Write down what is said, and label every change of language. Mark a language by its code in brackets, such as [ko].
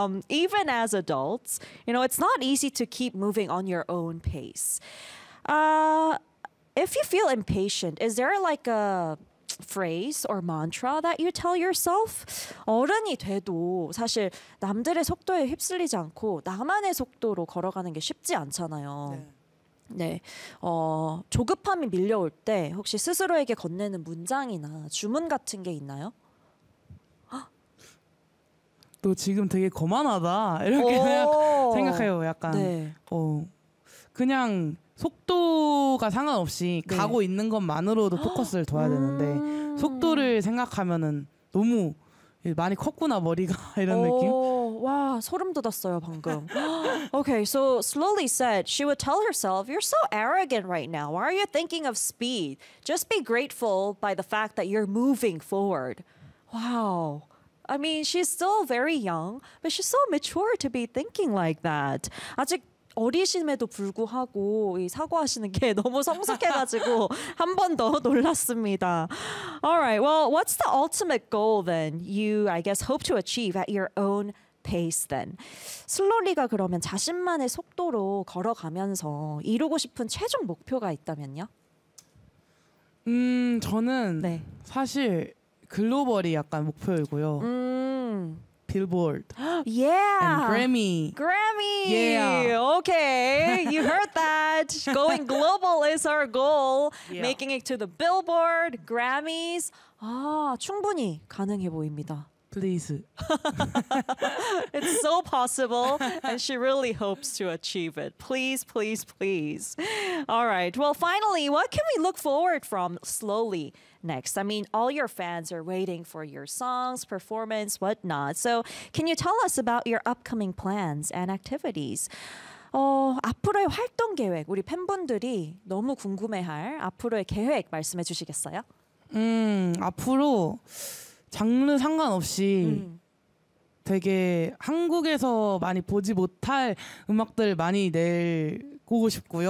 [en] Even as adults, you know, it's not easy to keep moving on your own pace. If you feel impatient, is there like a phrase or mantra that you tell yourself? [ko] 어른이 돼도 사실 남들의 속도에 휩쓸리지 않고 나만의 속도로 걸어가는 게 쉽지 않잖아요. 네. 네. 조급함이 밀려올 때 혹시 스스로에게 건네는 문장이나 주문 같은 게 있나요? 너 지금 되게 거만하다. 이렇게 생각해요. 약간 네. 그냥 속도가 상관없이 네. 가고 있는 것만으로도 포커스를 둬야 되는데 속도를 생각하면은 너무 많이 컸구나 머리가 이런 느낌? 와 소름 돋았어요 방금. [en] Okay, so slowly said she would tell herself, "You're so arrogant right now. Why are you thinking of speed? Just be grateful by the fact that you're moving forward." Wow. I mean, she's still very young, but she's so mature to be thinking like that. [ko] 아직 어리심에도 불구하고 이 사과하시는 게 너무 성숙해가지고 한 번 더 놀랐습니다. [en] All right. Well, what's the ultimate goal then you, I guess, hope to achieve at your own pace then? [ko] 슬로리가 그러면 자신만의 속도로 걸어가면서 이루고 싶은 최종 목표가 있다면요? 저는 네. 사실 글로벌이 약간 목표이고요. [en] Billboard. Yeah. And Grammy. Grammy. Yeah. Okay. You heard that. Going global is our goal. Yeah. Making it to the Billboard, Grammys. [ko] 아, 충분히 가능해 보입니다. [en] Please. It's so possible, and she really hopes to achieve it. Please, please, please. All right. Well, finally, what can we look forward from slowly next? I mean, all your fans are waiting for your songs, performance, whatnot. So can you tell us about your upcoming plans and activities? [ko] 앞으로의 활동 계획, 우리 팬분들이 너무 궁금해할 앞으로의 계획 말씀해 주시겠어요? 앞으로... 장르 상관없이 되게 한국에서 많이 보지 못할 음악들 많이 내고 싶고요.